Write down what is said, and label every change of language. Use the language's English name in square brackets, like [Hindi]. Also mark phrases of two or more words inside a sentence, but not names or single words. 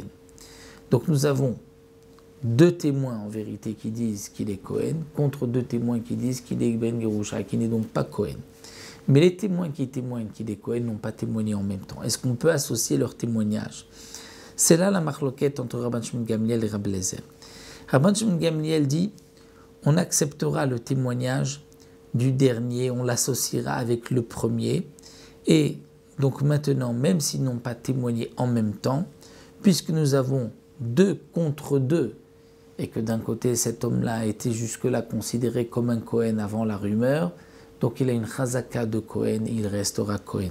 [French] Donc nous avons 2 témoins en vérité qui disent qu'il est Kohen contre 2 témoins qui disent qu'il est [Hebrew] בן גרושה, [French] qui n'est donc pas Kohen. Mais les témoins qui témoignent qu'il est Kohen n'ont pas témoigné en même temps. Est-ce qu'on peut associer leur témoignage? C'est là la marloquette entre Rabban Shimon Gamliel et Rabbi Eliezer. Rabban Shimon Gamliel dit on acceptera le témoignage du dernier, on l'associera avec le premier. Et donc maintenant, même s'ils n'ont pas témoigné en même temps, puisque nous avons 2 contre 2, et que d'un côté cet homme-là a été jusque-là considéré comme un Kohen avant la rumeur, donc il a une chazaka de Kohen et il restera Kohen.